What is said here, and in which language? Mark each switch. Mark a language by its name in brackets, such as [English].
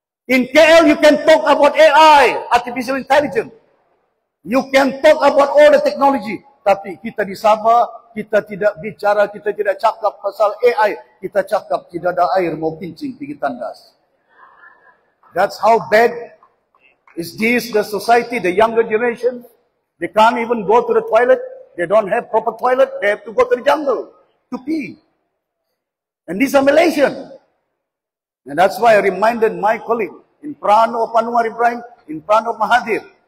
[English] In KL you can talk about AI, artificial intelligence. You can talk about all the technology. [Malay] Tapi kita di Sabah, kita tidak bicara, kita tidak cakap pasal AI. Kita cakap tidak ada air mau kencing pergi tandas. [English] That's how bad is this the society, the younger generation. They can't even go to the toilet. They don't have proper toilet. They have to go to the jungle to pee. And these are Malaysian. And that's why I reminded my colleague in front of Anwar Ibrahim, in front of Mahathir.